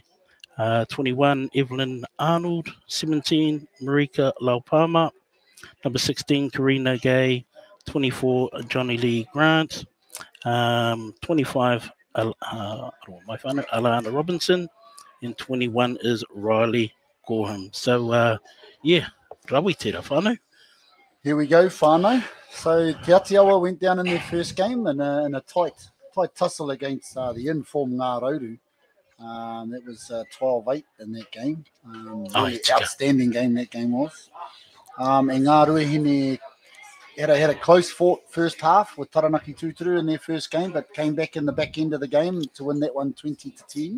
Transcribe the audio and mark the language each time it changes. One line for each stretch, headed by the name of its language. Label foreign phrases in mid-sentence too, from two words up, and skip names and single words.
English: 21, Evelyn Arnold. 17, Marika Laupama. Number 16, Karina Gay. 24, Johnny Lee Grant. 25, Alana Robinson. And 21 is Riley Gorham. So,
Māori: rawi tērā whānau.
English: Here we go, whānau. So Te Atiawa went down in their first game in a tight tussle against the informed Ngā Rauru. That was 12-8 in that game. Really outstanding game that game was. And Ngā Ruahine had a close fought first half with Taranaki Tūturu in their first game, but came back in the back end of the game to win that one 20-10.